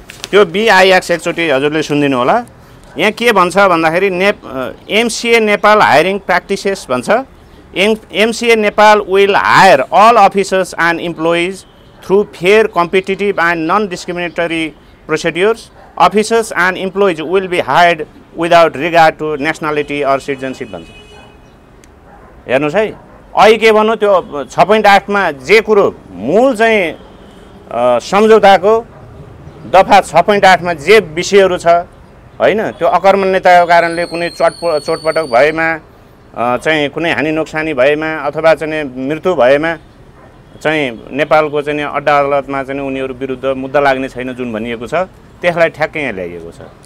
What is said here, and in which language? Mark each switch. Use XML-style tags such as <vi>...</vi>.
<ne>त्यो आइएक्स एकचोटि हजुरले सुनिदिनु होला। यहाँ के भन्छ भन्दाखेरि MCA नेपाल हायरिङ प्र्याक्टिसेस भन्छ।</ne> <en>MCA Nepal will hire all officers and employees through fair, competitive and non-discriminatory procedures. Officers and employees will be hired without regard to nationality or citizenship</en> <ne>भन्छ। हेर्नुहोस् है, अहिले के भन्नु त्यो 6.8 मा जे कुरो मूल चाहिँ सम्झौताको दफा 6.8 मा जे विषयहरू छ हैन, त्यो अकर्मण्यताको कारणले कुनै चोटपटक भएमा चाहिँ कुनै हानि नोक्सानी भएमा अथवा चाहिँ मृत्यु भएमा चाहिँ नेपालको चाहिँ अड्डा अदालतमा चाहिँ उनीहरू विरुद्ध मुद्दा लाग्ने छैन जुन भनिएको छ त्यसलाई ठ्याक्कै यहाँ ल्याइएको छ।</ne>